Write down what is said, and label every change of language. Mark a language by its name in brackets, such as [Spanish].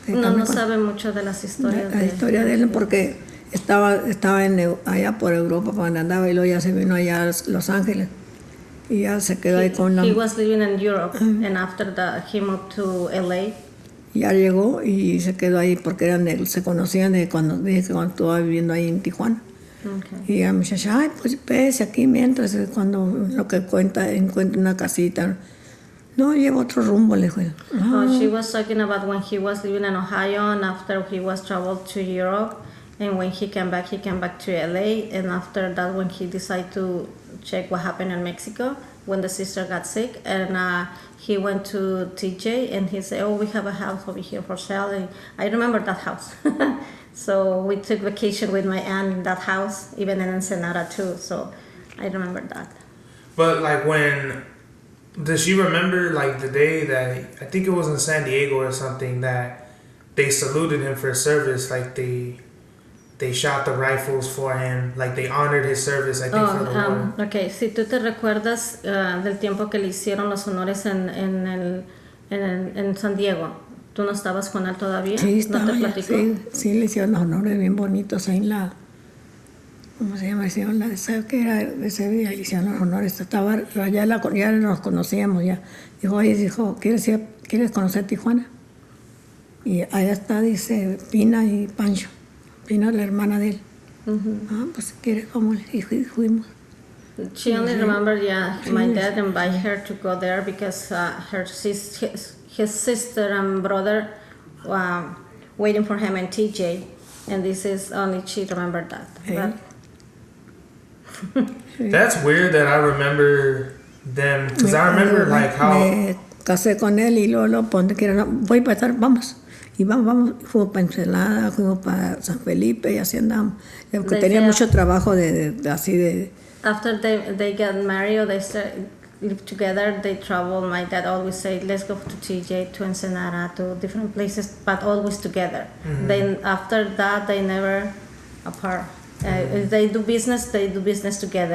[Spanish] No sabe mucho de las historias. La historia de él, porque estaba allá por Europa cuando andaba, y luego ya se vino allá a Los Ángeles y ya se quedó ahí con la. [English] He was living in Europe, and after that he moved to LA. [Spanish] Ya llegó y se quedó ahí porque se conocían de cuando estaba viviendo ahí en Tijuana. Okay. Y la muchacha, ay, pues pese aquí mientras, cuando lo que encuentra una casita. No, lleva otro rumbo, le dijo. [English] She was talking about when he was living in Ohio, and after he was traveled to Europe, and when he came back to LA, and after that when he decided to check what happened in Mexico when the sister got sick, and he went to TJ and he said, oh, we have a house over here for sale. And I remember that house. So we took vacation with my aunt in that house, even in Ensenada too. So I remember that. But like, does she remember like the day that, I think it was in San Diego or something, that they saluted him for service, like they shot the rifles for him, like they honored his service, I think, for the war. [Spanish] Okay, si tú te recuerdas del tiempo que le hicieron los honores en San Diego, ¿tú no estabas con él todavía? Sí, estaba. ¿No te platicó? Sí, le hicieron los honores bien bonitos ahí en la, ¿cómo se llama? ¿Sabes qué era ese día? Le hicieron los honores. Estaba ya nos conocíamos ya. Dijo, oye, ¿quieres conocer Tijuana? Y allá está, dice, Pina y Pancho. Pina, la hermana de él. Pues si quieres, vamos. Y fuimos. [English] She only remembered, my dad invited her to go there because his sister and brother waiting for him in TJ, and this is only she remembered that. That's weird that I remember them, because I remember like how. [Spanish] Me casé con él y luego donde quiera, voy para estar, vamos. Y vamos, fuimos para Ensenada, fuimos para San Felipe y así andamos. Porque tenía mucho trabajo así de. [English] After they got married or they live together, they travel. My dad always said, let's go to TJ, to Ensenada, to different places, but always together. Mm-hmm. Then after that, they never apart. If they do business together.